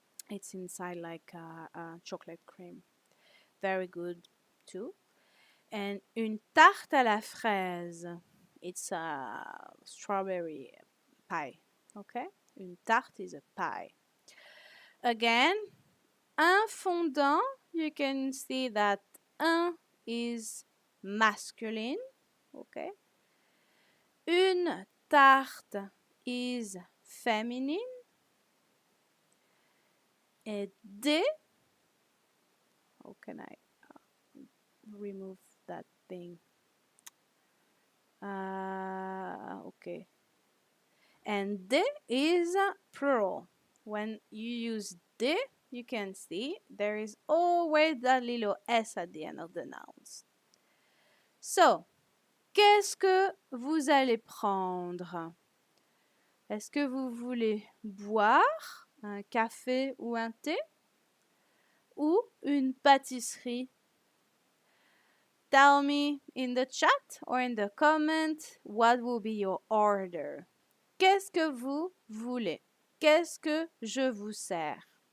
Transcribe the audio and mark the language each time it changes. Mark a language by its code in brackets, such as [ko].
[en] It's inside like chocolate cream. Very good too. And [fr] une tarte à la fraise. [en] It's a strawberry pie. Okay? [fr] Une tarte [en] is a pie. Again, [fr] un fondant, [en] you can see that un is masculine. Okay? [fr] Une tarte [en] is feminine. [fr] Et des, [en] how can I remove that thing? Okay. And de is plural. When you use de, you can see there is always that little s at the end of the nouns. [fr] So, qu'est-ce que vous allez prendre? Est-ce que vous voulez boire un café ou un thé? Ou une pâtisserie? [en] Tell me in the chat or in the comment what will be your order. [fr] Qu'est-ce que vous voulez? Qu'est-ce que je vous sers?